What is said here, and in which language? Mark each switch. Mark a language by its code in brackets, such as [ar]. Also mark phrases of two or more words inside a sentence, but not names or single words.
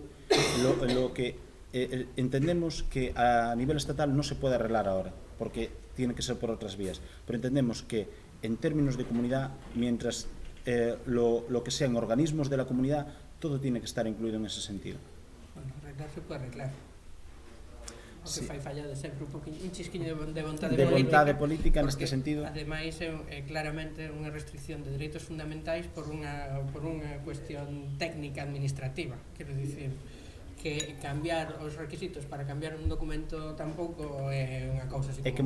[es] Lo que entendemos que a nivel estatal no se puede arreglar ahora, porque tiene que ser por otras vías, pero entendemos que en términos de comunidad, mientras lo que sean organismos de la comunidad, todo tiene que estar incluido en ese sentido. Bueno, arreglar se puede arreglar. [gl] O que [es] Sí. [gl] fai fallado sempre un chisquiño de vontade De política. vontade política neste sentido. Ademais é claramente unha restricción de dereitos fundamentais por unha cuestión técnica administrativa. Quero dicir que cambiar os requisitos para cambiar un documento tampouco é unha cousa así como...